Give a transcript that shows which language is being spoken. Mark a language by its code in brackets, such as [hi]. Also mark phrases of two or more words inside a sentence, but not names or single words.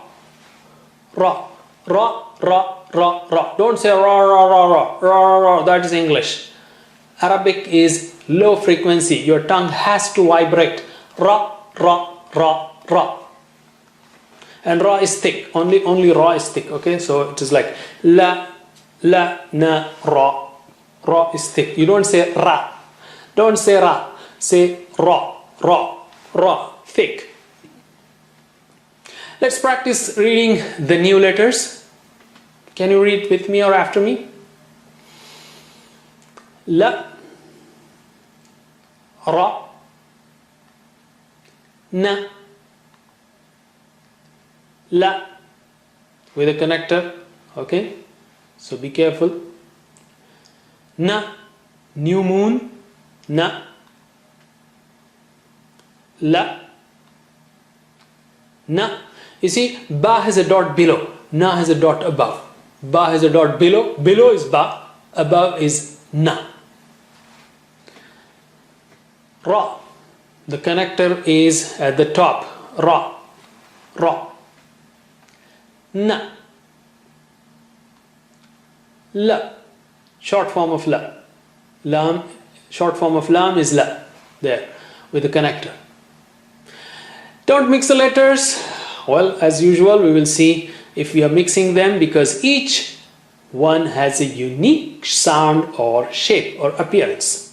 [ar] Ra, ra, ra, ra, ra. [en] Don't say ra, ra, ra, ra, ra, ra, ra. That is English. Arabic is low frequency. Your tongue has to vibrate. [ar] Ra, ra, ra, ra. [en] And ra is thick. Only ra is thick. Okay, so it is like la, la, na, ra. Ra is thick. You don't say ra. Don't say ra. Say ra, ra, ra. Thick. Let's practice reading the new letters. Can you read with me or after me? [ar] La, ra, na, la, [en] with a connector. Okay, so be careful. Na, new moon. [ar] Na, la, na. [en] You see, ba has a dot below, na has a dot above. Ba has a dot below, below is ba, above is na. [ar] Ra, [en] the connector is at the top. [ar] Ra, ra. Na, la, [en] short form of la. Lam, short form of lam is la, there, with the connector. Don't mix the letters. Well, as usual, we will see if we are mixing them, because each one has a unique sound or shape or appearance.